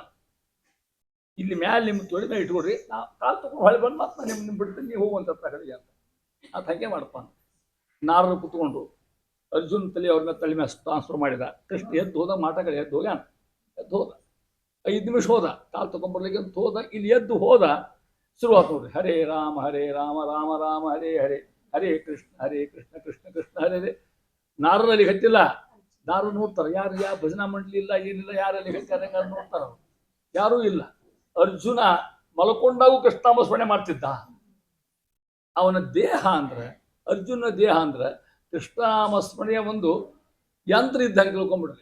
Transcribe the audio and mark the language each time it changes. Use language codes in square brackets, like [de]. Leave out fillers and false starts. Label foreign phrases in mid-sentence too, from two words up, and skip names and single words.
[kn] ಇಲ್ಲಿ ಮ್ಯಾಲೆ ನಿಮ್ಮ ತೊಡೆ ಮೇಲೆ ಇಟ್ಕೊಡ್ರಿ, ನಾ ಕಾಲು ತೊಗೊಂಡು ಹೊಳೆ ಬಂದು ಮತ್ತೆ ನಿಮ್ಮ ಬಿಡ್ತೀನಿ, ನೀವು ಹೋಗುವಂಥ ಕಡೆಗೆ ಅಂತ. ಅದು ಹಾಗೆ ಮಾಡಪ್ಪ. ನಾರರು ಕುತ್ಕೊಂಡು ಅರ್ಜುನ್ ತಲೆ ಅವ್ರ ಮೇಲೆ ತಲೆ ಮೇಲೆ ಟ್ರಾನ್ಸ್ಫರ್ ಮಾಡಿದ. ಕೃಷ್ಣ ಎದ್ದು ಹೋದ, ಮಾಟಗಳು ಎದ್ದು ಹೋಗ್ಯಾನ. ಎದ್ದು ಹೋದ 5 ನಿಮಿಷ ಹೋದ, ಕಾಲು ತೊಗೊಂಡ್ಬರ್ಲಿಕ್ಕೆ ಅಂತ ಹೋದ. ಇಲ್ಲಿ ಎದ್ದು ಹೋದ, ಶುರುವಾತು ನೋಡ್ರಿ. [sa] ಹರೇ ರಾಮ ರಾಮ ರಾಮ ಹರೇ ಹರೇ, ಹರೇ ಕೃಷ್ಣ ಕೃಷ್ಣ ಕೃಷ್ಣ ಹರೇ ಹರೇ. [kn] ನಾರಲ್ಲಿ ಹತ್ತಿಲ್ಲ. ನಾರು ನೋಡ್ತಾರೆ, ಯಾರು ಯಾವ ಭಜನಾ ಮಂಡಳಿ ಇಲ್ಲ, ಏನಿಲ್ಲ, ಯಾರಲ್ಲಿ ಹತ್ತಾರೆ ನೋಡ್ತಾರ, ಯಾರೂ ಇಲ್ಲ. ಅರ್ಜುನ ಮಲ್ಕೊಂಡಾಗೂ ಕೃಷ್ಣಾಮಸ್ಮರಣೆ ಮಾಡ್ತಿದ್ದ. ಅವನ ದೇಹ ಅಂದ್ರೆ, ಅರ್ಜುನ ದೇಹ ಅಂದ್ರೆ ಕೃಷ್ಣಾಮಸ್ಮರಣೆಯ ಒಂದು ಯಂತ್ರ ಇದ್ದಂಗೆ ತಿಳ್ಕೊಂಡ್ಬಿಡ್ರಿ.